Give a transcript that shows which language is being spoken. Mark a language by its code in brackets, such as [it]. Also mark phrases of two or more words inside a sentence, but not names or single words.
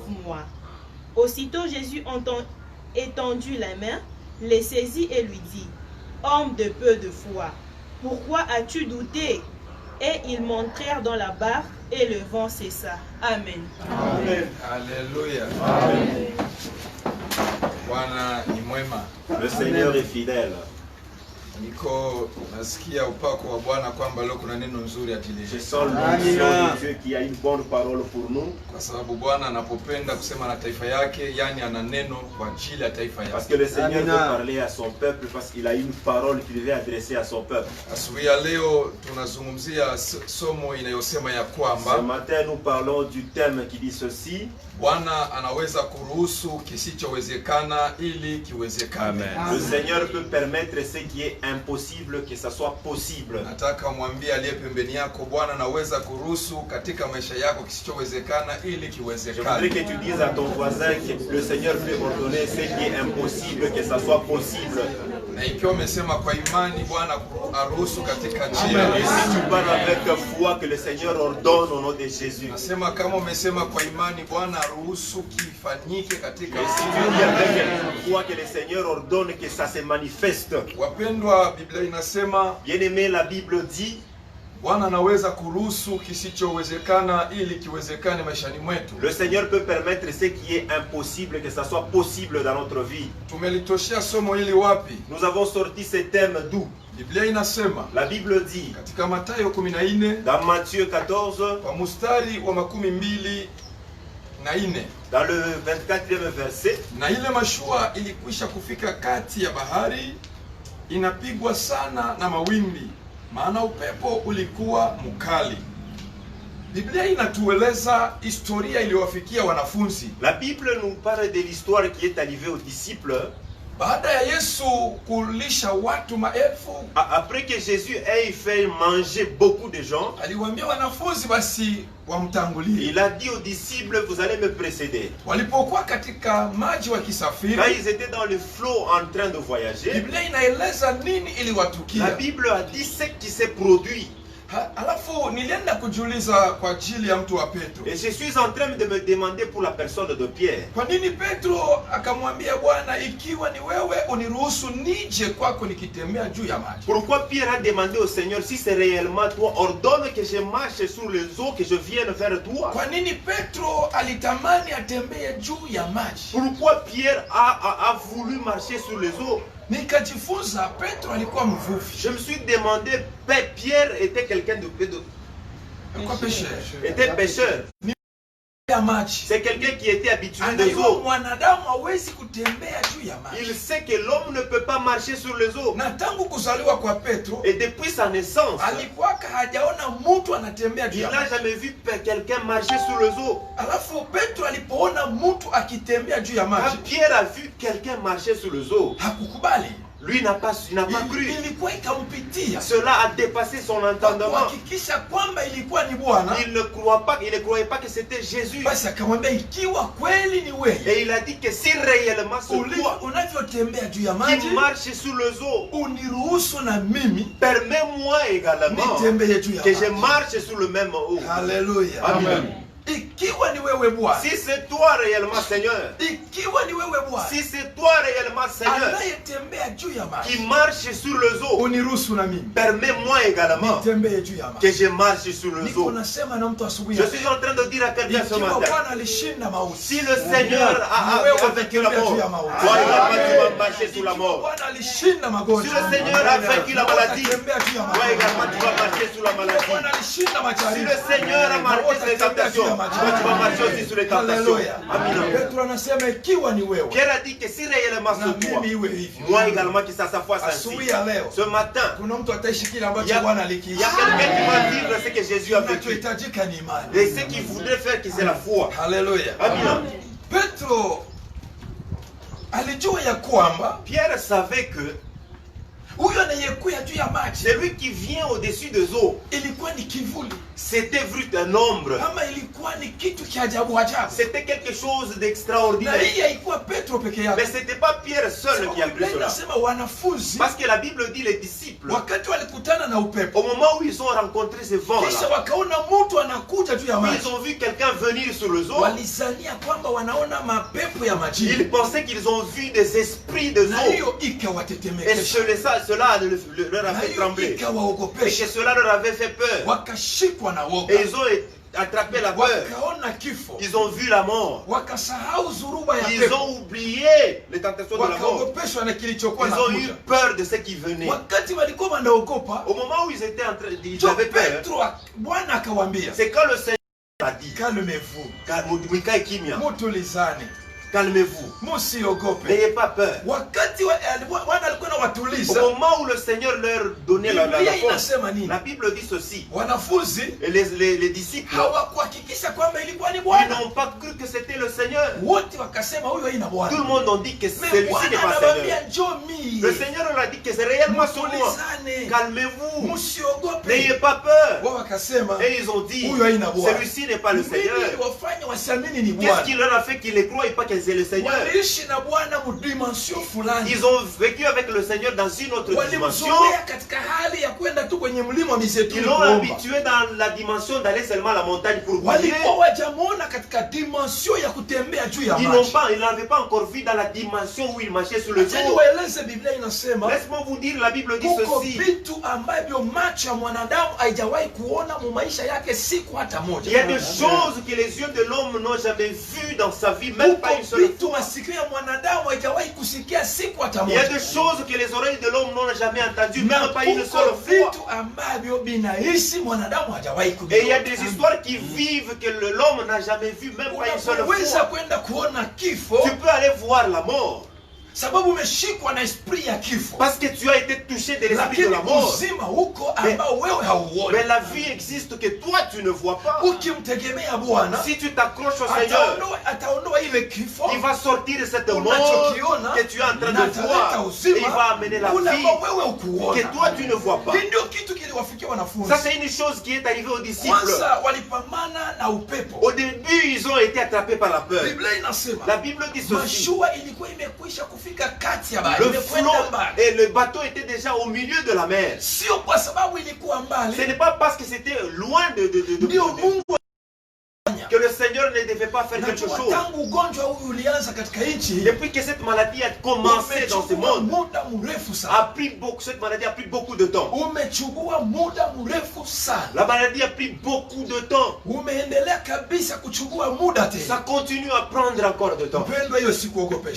[fr] » Aussitôt Jésus étendit la main, les saisit et lui dit, « Homme de peu de foi, pourquoi as-tu douté ?» Et ils montèrent dans la barque et le vent cessa. Amen. Amen. Alléluia. Amen. [sw] Bwana ni mwema. [fr] Le Seigneur est fidèle. [sw] Niko nasikia upako wa Bwana kwamba leo kuna neno nzuri ajili [fr] Je [sw] yetu. [fr] sens l'onction de Dieu qui a une bonne parole pour nous. [sw] Kwa sababu Bwana anapopenda kusema na taifa yake, yani ana neno kwa ajili ya taifa [fr] Parce [sw] yake. [fr] que le Seigneur veut parler à son peuple, parce qu'il a une parole qu'il veut adresser à son peuple. [sw] Asubuhi ya leo tunazungumzia somo inayosema ya [fr] Ce [sw] kwamba [fr] matin, nous parlons du thème qui dit ceci. [sw] Bwana anaweza kuruhusu kisichowezekana ili kiwezekane. [fr] Le Seigneur peut permettre ce qui est impossible que ça soit possible. [sw] Nataka mwambie aliye pembeni yako, Bwana anaweza kuruhusu katika maisha yako kisichowezekana ili [fr] Je voudrais [sw] kiwezekane. [fr] que tu dises à ton voisin que le Seigneur peut ordonner ce qui est impossible, que ça soit possible. [sw] Na ikiwa umesema kwa imani Bwana aruhusu katika [fr] Et [sw] jina la [fr] si [sw] Yesu. [fr] tu parles avec foi que le Seigneur ordonne au nom de Jésus. [sw] Nasema kama umesema kwa imani Bwana aruhusu kifanyike katika [fr] Et si tu dis avec foi que le Seigneur ordonne que ça se manifeste. [sw] Wapendwa, Biblia inasema [fr] Bien-aimé, la Bible dit, [sw] Bwana anaweza kuruhusu kisichowezekana ili kiwezekane maishani mwetu. [fr] le Seigneur peut permettre ce qui est impossible, que ça soit possible dans notre vie. [sw] Tumelitoshea somo hili wapi? [fr] Nous avons sorti ce thème d'où? [sw] Biblia inasema [fr] La Bible dit, [sw] katika Mathayo 14 [fr] dans Matthieu 14, [sw] kwa mstari wa 24, [fr] dans le 24e verset, [sw] na ile mashua ilikwisha kufika kati ya bahari, inapigwa sana na mawimbi, maana upepo ulikuwa mkali. Biblia inatueleza historia iliyowafikia wanafunzi. [fr] la Bible nous parle de l'histoire qui est arrivée aux disciples. [sw] Baada ya Yesu kulisha watu maelfu, [fr] Après que Jésus ait fait manger beaucoup de gens, [sw] aliwaambia wanafunzi basi wamtangulie. [fr] il a dit aux disciples, vous allez me précéder. [sw] Walipokuwa katika maji [fr] Quand [sw] wakisafiri, [fr] ils étaient dans le flot en train de voyager, [sw] Biblia inaeleza nini [fr] la [sw] iliwatukia. [fr] Bible a dit ce qui s'est produit. [sw] Alafu nilienda kujiuliza kwa ajili ya mtu wa Petro. [fr] Et je suis en train de me demander pour la personne de Pierre. [sw] Kwa nini Petro akamwambia Bwana, ikiwa ni wewe uniruhusu nije kwako nikitembea juu ya maji? [fr] Pourquoi Pierre a demandé au Seigneur, si c'est réellement toi, ordonne que je marche sur les eaux, que je vienne vers toi. [sw] Kwa nini Petro alitamani atembee juu ya maji? [fr] Pourquoi Pierre a voulu marcher sur les eaux? [sw] Nikajifunza Petro alikuwa mvuvi. [fr] Je me suis demandé, Pierre était quelqu'un de Kwa pécheur. était pécheur. [sw] Ya maji. [fr] C'est quelqu'un qui était habitué des [sw] Anajua [fr] eaux. [sw] mwanadamu hawezi kutembea juu ya maji. [fr] Il sait que l'homme ne peut pas marcher sur les eaux. [sw] Na tangu kuzaliwa kwa Petro, [fr] Et depuis sa naissance, [sw] alikuwa hajaona mtu anatembea juu [fr] il [sw] ya [fr] n'a [sw] maji. [fr] jamais vu quelqu'un marcher sur les eaux. [sw] Alafu Petro alipoona mtu akitembea juu ya [fr] Quand [sw] maji, [fr] Pierre a vu quelqu'un marcher sur les eaux, [sw] hakukubali. [fr] lui n'a pas cru. [sw] Ilikuwa ikampitia. [fr] Cela a dépassé son entendement. [sw] Kuhakikisha kwamba ilikuwa ni Bwana. [fr] Il ne croyait pas que c'était Jésus. [sw] Basi akamwambia ikiwa kweli ni wewe. [fr] Et il a dit que si réellement c'est toi [sw] unavyotembea juu ya maji, [fr] qui marche sur les eaux, [sw] uniruhusu na mimi [fr] permets-moi également [sw] nitembee juu ya [fr] que [sw] maji. [fr] je marche sur le même eau. [sw] Haleluya. [fr] Amen. [sw] Ikiwa ni wewe Bwana. [fr] Si c'est toi réellement Seigneur, [sw] Ikiwa ni wewe Bwana. [fr] si c'est toi réellement Seigneur [sw] anayetembea juu ya maji, [fr] qui marche sur les eaux, [sw] uniruhusu na mimi [fr] permets-moi également [sw] nitembee juu ya maji. [fr] que je marche sur les [sw] Niko [fr] eaux. [sw] nasema na mtu asubuhi. [fr] Je suis en train de dire à quelqu'un ce [sw] Ikiwa [fr] matin, [sw] Bwana alishinda mauti, [fr] si le Seigneur a vaincu la mort, toi également tu vas marcher sur la mort. [sw] Bwana alishinda magonjwa, [fr] Si le Seigneur a vaincu la maladie, [sw] utatembea juu ya [fr] toi [sw] maji. [fr] également tu vas marcher sur la maladie. [sw] Bwana alishinda [fr] Si [sw] majaribu, [fr] le Seigneur a marqué sur les tentations, toi tu vas marcher aussi sur les tentations. [sw] Haleluya. [fr] Amen. [sw] Petro anasema ikiwa ni wewe, [fr] Pierre a dit que si réellement [sw] na [fr] c'est toi, [sw] mimi iwe hivyo. [fr] moi également que ça soit ainsi. [sw] Asubuhi ya leo [fr] Ce matin, [sw] kuna mtu ataishi kile [fr] il y [sw] ambacho [fr] a, [sw] Bwana [fr] il y a [sw] alikiisha. [fr] quelqu'un qui va vivre ce que Jésus a vécu. [sw] Kinachohitajika ni imani. [fr] Et ce qu'il voudrait faire, c'est la foi. [sw] Haleluya. [fr] Amen. [sw] Petro alijua ya kwamba [fr] Pierre savait que [sw] huyo anayekuja juu ya maji [fr] celui qui vient au-dessus des eaux, [sw] ilikuwa ni kivuli, [fr] c'était vu d'un ombre. [sw] kama ilikuwa ni kitu cha ajabu ajabu. [fr] C'était quelque chose [sw] Na [fr] d'extraordinaire. [sw] hii haikuwa Petro peke yake. [fr] Mais ce n'était pas Pierre seul qui a vu [sw] Biblia [fr] cela. [sw] inasema wanafunzi [fr] Parce que la Bible dit les disciples, [sw] wakati walikutana na upepo, [fr] au moment où ils ont rencontré ce [sw] kisha [fr] vent-là, [sw] wakaona mtu anakuja juu ya [fr] puis [sw] maji, [fr] ils ont vu quelqu'un venir sur les eaux, [sw] walizania kwamba wanaona mapepo ya [fr] ils [sw] majini, [fr] pensaient qu'ils ont vu des esprits de [sw] na [fr] eau. [sw] hiyo [fr] Et [sw] ikawatetemekesha, [fr] cela leur [sw] na [fr] avait [sw] hiyo [fr] tremblé. Et que [sw] ikawaogopesha, [fr] cela leur avait fait peur. [sw] wakashikwa na woga, [fr] Et ils ont attrapé la peur. [sw] wakaona kifo, [fr] Ils ont vu la mort. [sw] wakasahau zuruba ya [fr] Ils [sw] pepo, [fr] ont oublié les tentations de la mort. [sw] wakaogopeshwa na kilichokuwa [fr] Ils ont eu [sw] nakuja. [fr] peur de ce qui venait. [sw] Wakati walikuwa wanaogopa, [fr] Au moment où ils étaient en train, ils [sw] ndio [fr] avaient peur. [sw] Petro Bwana akawaambia, [fr] C'est quand le Seigneur a dit, calmez-vous, [sw] Mikae kimya, mutulizane, [fr] calmez-vous, [sw] musiogope. [fr] n'ayez pas peur. [sw] Wakati Bwana alikuwa [fr] Au [sw] anawatuliza, [fr] moment où le Seigneur leur donnait la [sw] Biblia [fr] force, [sw] inasema nini? [fr] la Bible dit ceci. [sw] Wanafunzi [fr] Et les disciples, [sw] hawakuhakikisha kwamba ilikuwa ni [fr] ils [sw] Bwana. [fr] n'ont pas cru que c'était le Seigneur. [sw] Wote wakasema huyo haina [fr] Tout le [sw] Bwana. [fr] monde a dit que Mais celui-ci [sw] Bwana [fr] n'est pas [sw] anawaambia [fr] Seigneur. [sw] njoo mie, [fr] Le Seigneur leur a dit que c'est réellement son moi. [sw] mutulizane, [fr] Calmez-vous, [sw] musiogope. [fr] n'ayez pas peur. [sw] Wao wakasema [fr] Et ils ont dit, [sw] huyo haina Bwana. [fr] celui-ci n'est pas le [sw] Nini [fr] Seigneur. [sw] iliwafanya wasiamini ni [fr] Qu'est-ce qui [sw] Bwana? [fr] leur a fait qu'ils ne croient pas que c'est le Seigneur? [sw] Waliishi na Bwana mu dimension fulani. [fr] Ils ont vécu avec le Seigneur dans une autre dimension. [sw] Walimzoea katika hali ya kwenda tu kwenye mlima wa mizeituni [fr] Ils l'ont [sw] kuomba. [fr] habitué dans la dimension d'aller seulement à la montagne pour prier. [sw] Walikuwa wajamuona katika dimension ya kutembea juu ya [fr] Ils [sw] maji. [fr] n'avaient pas encore vu dans la dimension où ils marchaient sur le [sw] Acha [fr] eau. [sw] niwaeleze, Biblia inasema [fr] Laisse-moi vous dire, la Bible dit [sw] kuko [fr] ceci. [sw] vitu ambavyo macho ya mwanadamu haijawahi kuona mu maisha yake siku hata moja. [fr] Il y a des choses que les yeux de l'homme n'ont jamais vues dans sa vie, même pas une [sw] Kuko [fr] seule [sw] vitu [fr] fois. [sw] masikio ya mwanadamu haijawahi kusikia siku hata [fr] Il y a [sw] moja. [fr] des choses que les oreilles de l'homme n'ont jamais entendues, [sw] Na [fr] même pas une [sw] kuko [fr] seule fois. [sw] vitu ambavyo binaishi mwanadamu hajawahi [fr] Et il y a des [sw] kuviona. [fr] histoires qui vivent que l'homme n'a jamais vues, même pas une seule [sw] Unaweza [fr] fois. [sw] kwenda kuona kifo [fr] Tu peux aller voir la mort. [sw] sababu umeshikwa na esprit ya kifo, [fr] Parce que tu as été touché de l'esprit de [sw] lakini [fr] la mort. [sw] uzima huko ambao wewe hauoni. [fr] Mais la vie existe que toi tu ne vois pas. [sw] Ukimtegemea Bwana [fr] Si tu t'accroches au Seigneur, [sw] ataondoa ile kifo [fr] il va sortir cette mort [sw] unachokiona [fr] que tu es en train [sw] na [fr] de voir. [sw] ataleta [fr] Et il va [sw] uzima [fr] amener la [sw] ule [fr] vie [sw] ambao wewe ukuona. [fr] que toi tu ne vois pas. [sw] Ndio kitu kiliwafikia wanafunzi. [fr] Ça c'est une chose qui est arrivée aux disciples. [sw] Kwanza walipambana na upepo. [fr] Au début ils ont été attrapés par la peur. [sw] Biblia inasema [fr] La Bible dit ceci. [sw] mashua ilikuwa imekwisha kufika kati ya bahari, [fr] Le [sw] imekwenda [fr] flot [sw] mbali. [fr] et le bateau était déjà au milieu de la mer. [sw] Sio kwa sababu ilikuwa [fr] Ce [sw] mbali, [fr] n'est pas parce que c'était loin de [sw] ndio Mungu [fr] que le Seigneur ne devait pas faire quelque chose. [sw] Tangu ugonjwa huu ulianza katika nchi, [fr] Depuis que cette maladie a commencé dans ce monde, [sw] muda mrefu sana. [fr] cette maladie a pris beaucoup de temps. [sw] Umechukua muda mrefu sana. [fr] La maladie a pris beaucoup de temps. [sw] Umeendelea kabisa kuchukua muda tena. [fr] Ça continue à prendre encore de temps. [sw] Mpendwa, hiyo sikuogopesha.